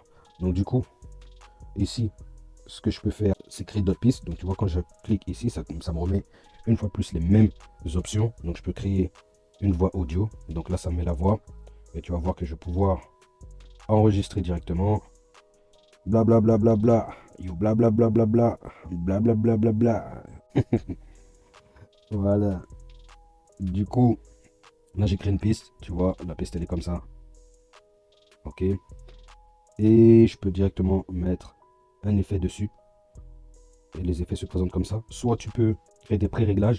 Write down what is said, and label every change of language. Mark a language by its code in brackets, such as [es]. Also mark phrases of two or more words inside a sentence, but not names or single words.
[fr] Donc du coup, ici, ce que je peux faire, c'est créer d'autres pistes. Donc tu vois, quand je clique ici, ça me remet une fois plus les mêmes options. Donc je peux créer une voix audio. Donc là, ça me met la voix. Et tu vas voir que je vais pouvoir enregistrer directement. Bla bla bla bla bla. Yo bla bla bla bla bla. Bla bla bla bla bla. Voilà. Du coup, là j'ai créé une piste. Tu vois, la piste elle est comme ça. Ok. Et je peux directement mettre un effet dessus. Et les effets se présentent comme ça. Soit tu peux créer des pré-réglages.